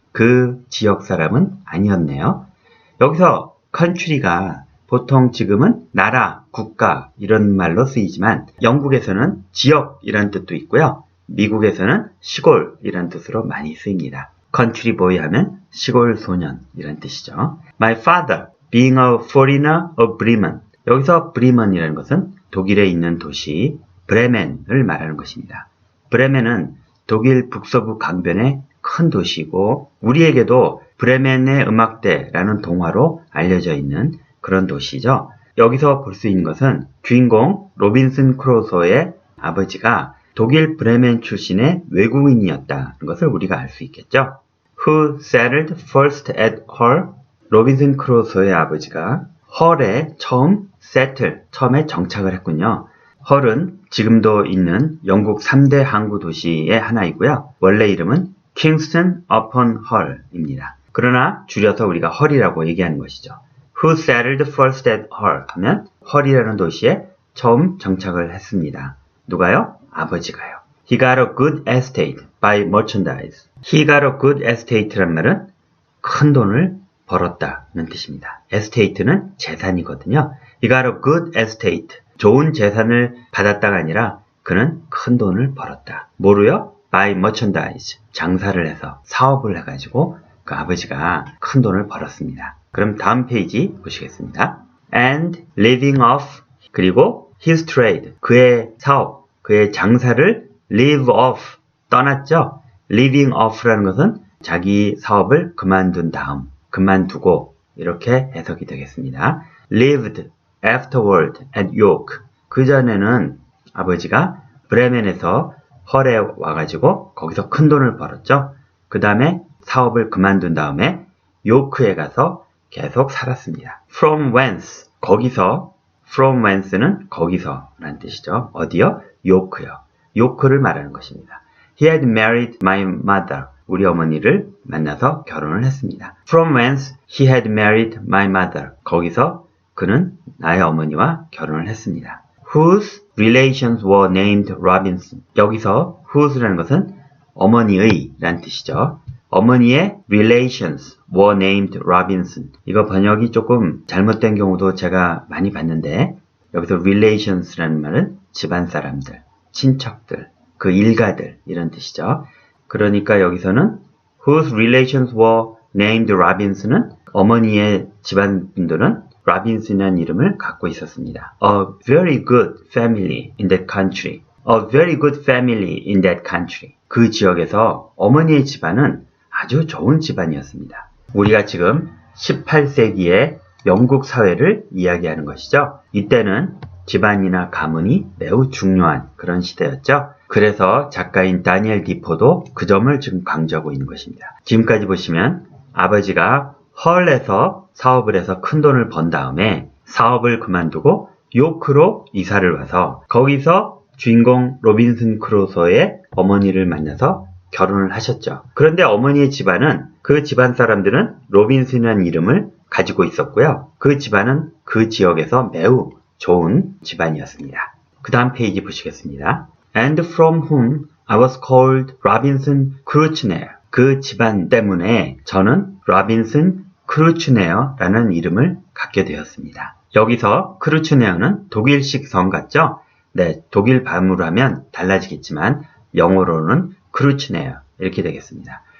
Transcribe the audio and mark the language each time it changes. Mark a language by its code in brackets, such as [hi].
[ko] 그 지역 사람은 아니었네요. 여기서 country가 보통 지금은 나라, 국가 이런 말로 쓰이지만 영국에서는 지역이란 뜻도 있고요. 미국에서는 시골이란 뜻으로 많이 쓰입니다. country boy 하면 시골 소년이란 뜻이죠. [en] My father, being a foreigner of Bremen. [ko] 여기서 브리먼이라는 것은 독일에 있는 도시 브레멘을 말하는 것입니다. 브레멘은 독일 북서부 강변의 큰 도시이고 우리에게도 브레멘의 음악대라는 동화로 알려져 있는 그런 도시죠. 여기서 볼 수 있는 것은 주인공 로빈슨 크루소의 아버지가 독일 브레멘 출신의 외국인이었다는 것을 우리가 알 수 있겠죠. [en] Who settled first at Hull? [ko] 로빈슨 크루소의 아버지가 헐에 처음에 정착을 했군요. 헐은 지금도 있는 영국 3대 항구 도시의 하나이고요. 원래 이름은 Kingston upon Hull입니다. 그러나 줄여서 우리가 헐이라고 얘기하는 것이죠. [en] Who settled first at Hull? [ko] 하면 헐이라는 도시에 처음 정착을 했습니다. 누가요? 아버지가요. [en] He got a good estate by merchandise. He got a good estate [ko] 란 말은 큰 돈을 벌었다는 뜻입니다. estate는 재산이거든요. [en] He got a good estate. [ko] 좋은 재산을 받았다가 아니라 그는 큰 돈을 벌었다. 뭐로요? [en] By merchandise. [ko] 장사를 해서 사업을 해가지고 그 아버지가 큰 돈을 벌었습니다. 그럼 다음 페이지 보시겠습니다. [en] And living off [ko] 그리고 [en] his trade. [ko] 그의 사업, 그의 장사를 [en] live off. [ko] 떠났죠? living off라는 것은 자기 사업을 그만둔 다음, 그만두고 이렇게 해석이 되겠습니다. [en] lived afterward at York. [ko] 그 전에는 아버지가 브레멘에서 헐에 와가지고 거기서 큰 돈을 벌었죠. 그 다음에 사업을 그만둔 다음에 요크에 가서 계속 살았습니다. [en] From whence. [ko] 거기서 from whence는 거기서 라는 뜻이죠. 어디요? 요크요. 요크를 말하는 것입니다. [en] He had married my mother. [ko] 우리 어머니를 만나서 결혼을 했습니다. [en] From whence he had married my mother. [ko] 거기서 그는 나의 어머니와 결혼을 했습니다. [en] Whose relations were named Robinson. [ko] 여기서 whose라는 것은 어머니의 라는 뜻이죠. 어머니의 [en] relations were named Robinson. [ko] 이거 번역이 조금 잘못된 경우도 제가 많이 봤는데 여기서 relations라는 말은 집안 사람들, 친척들, 그 일가들 이런 뜻이죠. 그러니까 여기서는 [en] whose relations were named Robinson [ko] 은 어머니의 집안 분들은 로빈슨이라는 이름을 갖고 있었습니다. [en] A very good family in that country. A very good family in that country. [ko] 그 지역에서 어머니의 집안은 아주 좋은 집안이었습니다. 우리가 지금 18세기의 영국 사회를 이야기하는 것이죠. 이때는 집안이나 가문이 매우 중요한 그런 시대였죠. 그래서 작가인 다니엘 디포도 그 점을 지금 강조하고 있는 것입니다. 지금까지 보시면 아버지가 헐에서 사업을 해서 큰 돈을 번 다음에 사업을 그만두고 요크로 이사를 와서 거기서 주인공 로빈슨 크루소의 어머니를 만나서 결혼을 하셨죠. 그런데 어머니의 집안은 그 집안 사람들은 로빈슨이라는 이름을 가지고 있었고요. 그 집안은 그 지역에서 매우 좋은 집안이었습니다. 그 다음 페이지 보시겠습니다. [en] And from whom I was called Robinson Crusoe. [ko] 그 집안 때문에 저는 로빈슨 크루츠네어라는 이름을 갖게 되었습니다. 여기서 크루츠네어는 독일식 성 같죠? 네, 독일 발음으로 하면 달라지겠지만 영어로는 크루츠네어 이렇게 되겠습니다.